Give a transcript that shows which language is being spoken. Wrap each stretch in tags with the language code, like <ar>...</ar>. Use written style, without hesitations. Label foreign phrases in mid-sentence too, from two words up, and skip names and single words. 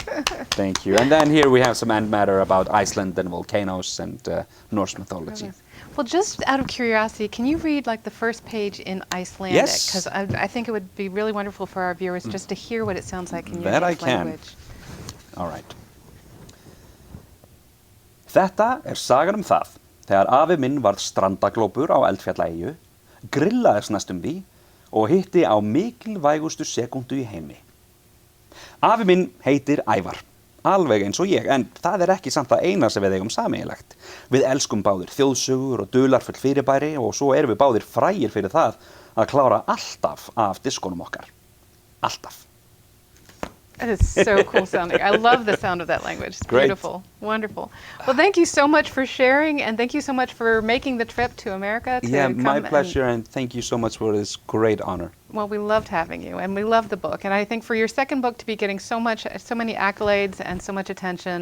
<en>Thank you. And then here we have some end matter about Iceland and volcanoes and Norse mythology. Well, just out of curiosity, can you read like the first page in Icelandic? Yes. Because I think it would be really wonderful for our viewers just to hear what it sounds like in your That I native can. language. All right.</en> <is>Þetta sagan það. Þegar afi minn varð strandaglópur á Eldfjallaeyju, grillaðist næstum því og hitti á mikilvægustu sekúndu í heimi. Afi minn heitir Ævar, alveg eins og ég, en það ekki samt það eina sem við eigum sameiginlegt. Við elskum báðir þjóðsögur og dularfull fyrirbæri og svo erum við báðir frægir fyrir það að klára alltaf af diskonum okkar. Alltaf.</is> <en>That is so cool sounding. I love the sound of that language. It's Great. beautiful. Wonderful. Well, thank you so much for sharing, and thank you so much for making the trip to America to Yeah, come my pleasure, and thank you so much for this great honor. Well, we loved having you, and we love the book. And I think for your second book to be getting so many accolades and so much attention.</en>